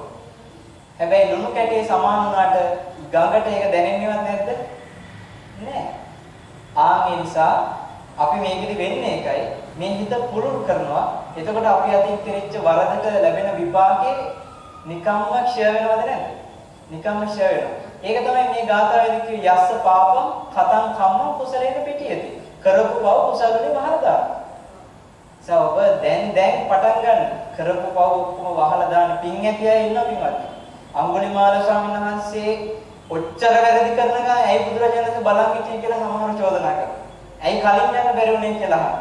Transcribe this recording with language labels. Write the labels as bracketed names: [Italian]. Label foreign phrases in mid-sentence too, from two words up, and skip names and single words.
[Sinhala] හැබැයි ලුණු කැටේ සමාන වුණාට ගඟට ඒක දැනෙන්නේවත් නැද්ද? නෑ. ඒ නිසා අපි මේකෙදි වෙන්නේ එකයි මේ හිත පුළුල් කරනවා. එතකොට අපි අතින් කෙරෙච්ච වරදට ලැබෙන විපාකේ නිකම්ම ක්ෂය වෙනවද නැද්ද? නිකම්ම ක්ෂය වෙනවා. ඒක තමයි මේ ගාථාවේදී කිව්ව [Pali] යස්ස පාපම් කතං කම්මං කුසලේන පිටියති. [Sinhala] කරපු බව කුසලනේ වහලා දාන්න. ඔබ දැන් පටන් ගන්න. කරපු බව ඔක්කොම වහලා දාන්න. පින් ඇතිය ඉන්න පින්වත්. අඟුලිමාල ස්වාමීන් වහන්සේ ඔච්චර වැරදි කරන ගමන් ඇයි බුදුරජාණන් බලන් හිටියේ කියලා සමහර චෝදනා කරනවා. ඇයි කලින් යන්න බැරි වුනේ කියලා අහනවා.